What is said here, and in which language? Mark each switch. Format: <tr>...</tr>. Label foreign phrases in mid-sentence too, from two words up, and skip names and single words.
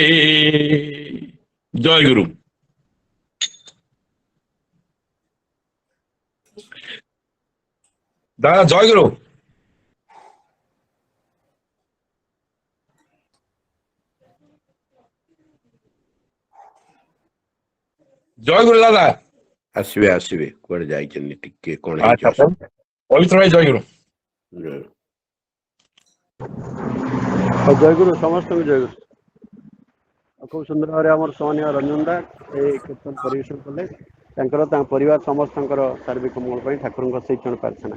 <bn>জয় গুরু। দাদা জয় গুরু। জয় গুরু দাদা।</bn> <or>ଆସିବେ ଆସିବେ କୁଆଡେ ଯାଇଛନ୍ତି ଟିକେ କଣ ପବିତ୍ର ଭାଇ ଜୟ ଗୁରୁ। ଜୟ ଗୁରୁ ସମସ୍ତଙ୍କୁ ଜୟ ଗୁରୁ। ଖୁବ ସୁନ୍ଦର ଭାବରେ ଆମର ସମ୍ମାନୀୟ ରଞ୍ଜନ ଦା ଏଇ କୀର୍ତ୍ତନ ପରିବେଷଣ କଲେ। ତାଙ୍କର ତାଙ୍କ ପରିବାର ସମସ୍ତଙ୍କର ସାର୍ବିକ ମଙ୍ଗଳ ପାଇଁ ଠାକୁରଙ୍କ ସେଇ କ୍ଷଣ ପ୍ରାର୍ଥନା।</or>